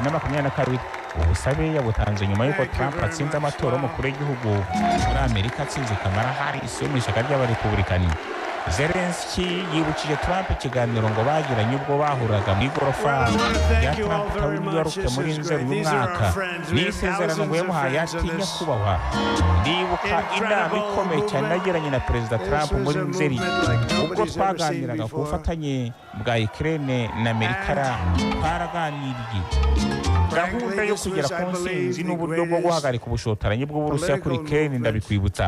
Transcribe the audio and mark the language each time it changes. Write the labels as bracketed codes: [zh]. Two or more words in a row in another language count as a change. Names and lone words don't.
[rw] 2022 ubusabe yabutanze nyuma y'uko Trump atsinze amatora y'umukuru w'igihugu muri Amerika atsinze Kamala Harris yo mu ishyaka ry'abarepublikani. Zelensky yibukije Trump ikiganiro ngo bagiranye ubwo bahuraga mu igorofa rya Trump Tower New York muri Nzeri y'umwaka. N'isezerano ngo yamuhaye atinya kubahwa. Ndibuka inama ikomeye cyane nagiranye na Perezida Trump muri Nzeri ubwo twaganiraga ku bufatanye bwa Ukraine na Amerika. Twaraganiriye gahunda yo kugera ku nsinzi n'uburyo bwo guhagarika ubushotoranyi bw'Uburusiya kuri Kuri ndabikwibutsa.